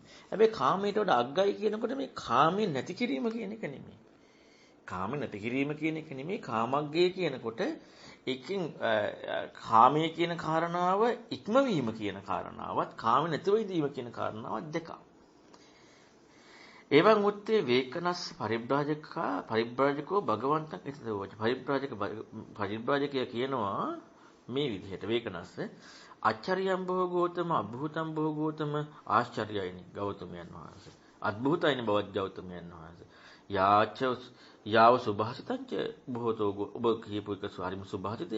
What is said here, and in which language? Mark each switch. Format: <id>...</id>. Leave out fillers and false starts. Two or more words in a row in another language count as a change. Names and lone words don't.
<si>හැබැයි කාමයට වඩා අග්ගයි කියනකොට මේ කාමයේ නැති කිරීම කියන එක නෙමෙයි. කාම නැති කිරීම කියන එක නෙමෙයි කාමග්ගය කියනකොට එකකින් කාමයේ කියන කාරණාව ඉක්මවීම කියන කාරණාවත් කාම නැතිව ඉඳීම කියන කාරණාවත් දෙකක්.</si> <pi>එවං උත්තේ වේකනස් පරිබ්‍රාජකෝ භගවන්තං ඉතදෝච.</pi> <si>පරිබ්‍රාජකය කියනවා මේ විදිහට</si> <pi>වේකනස් අච්චරියම් බොහෝ ගෞතම අභූතම් බොහෝ ගෞතම</pi> <si>ආශ්චර්යයිනි ගෞතමයන් වහන්සේ. අද්භූතයිනි බවත් ගෞතමයන් වහන්සේ.</si> <pi>යාව සුභාසිතංච බොහෝතෝ</pi> <si>ඔබ කියපු එක හරිම සුභාසිතය.</si>